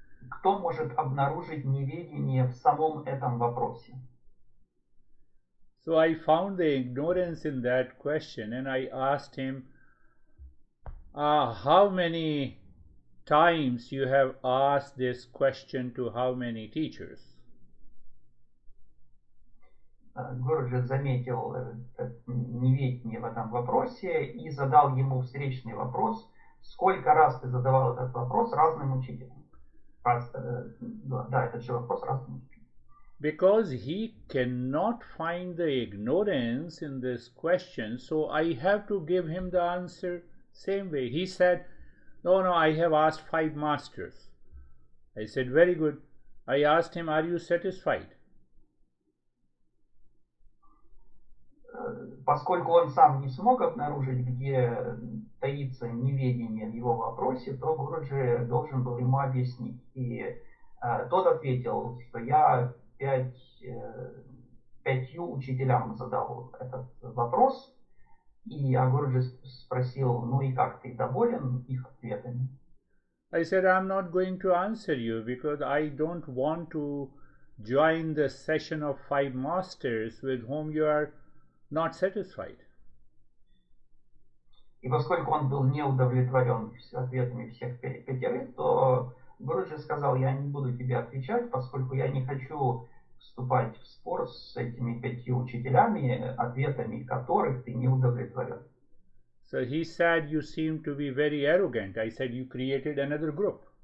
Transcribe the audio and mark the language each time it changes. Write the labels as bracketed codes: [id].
[ru] Кто может обнаружить неведение в самом этом вопросе? [en] So I found the ignorance in that question, and I asked him, how many times you have asked this question to how many teachers? [ru] Гуруджи заметил неведение в этом вопросе и задал ему встречный вопрос: сколько раз ты задавал этот вопрос разным учителям? Да, этот же вопрос разным учителям. [en] Because he cannot find the ignorance in this question, so I have to give him the answer Same way. He said, no, I have asked 5 masters. I said, very good. I asked him, are you satisfied? [ru] Поскольку он сам не смог обнаружить, где таится неведение в его вопросе, то Гуруджи должен был ему объяснить. И тот ответил, что я 5 учителям задал этот вопрос, и Гуруджи спросил, ну и как, ты доволен их ответами? [en] I said, I'm not going to answer you because I don't want to join the session of 5 masters with whom you are not satisfied. [ru] И поскольку он был не удовлетворен ответами всех 5, то Гуруджи сказал, я не буду тебе отвечать, поскольку я не хочу вступать в спор с этими 5 учителями, ответами которых ты не удовлетворен. [en] So he said, you seem to be very arrogant. I said, you created another group.